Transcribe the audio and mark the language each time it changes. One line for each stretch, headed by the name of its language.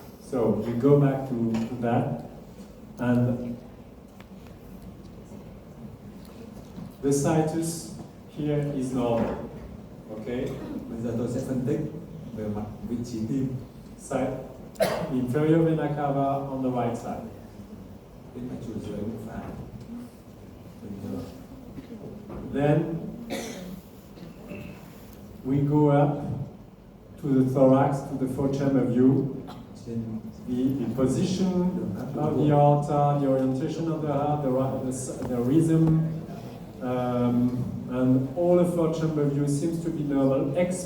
English: So we go back to that, and the situs here is normal. Okay,
Vietnamese: Bây giờ tôi sẽ phân tích về mặt vị trí tim.
English: side inferior vena cava on the right side.
Vietnamese: Bên mạch chủ dưới bên phải. Bình thường.
English: Then we go up to the thorax, to the four-chamber view.
Vietnamese: Trên
English: The position of the aorta, the orientation of the heart, the rhythm, and all the four-chamber view seems to be normal.